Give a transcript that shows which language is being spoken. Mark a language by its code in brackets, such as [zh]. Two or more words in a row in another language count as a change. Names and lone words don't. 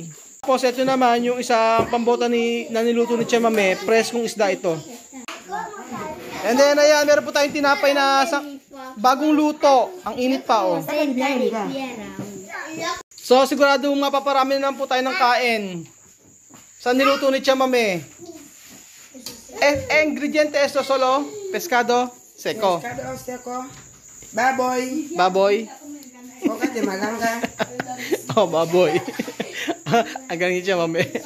[tl] Tapos ito naman yung isang pambota na niluto ni Chamame. Preskong isda ito. [en] And then [tl] ayan, meron po tayong tinapay na bagong luto. Ang init pa oh. So sigurado mapaparami naman po tayo ng kain. Sa niluto ni Chamame. [es] Ingrediente esto solo, pescado seco. Pescado seco, [tl] baboy. Baboy. [es] Hojas de malanga. [tl] Oh, baboy. Ang galing ni Chamame.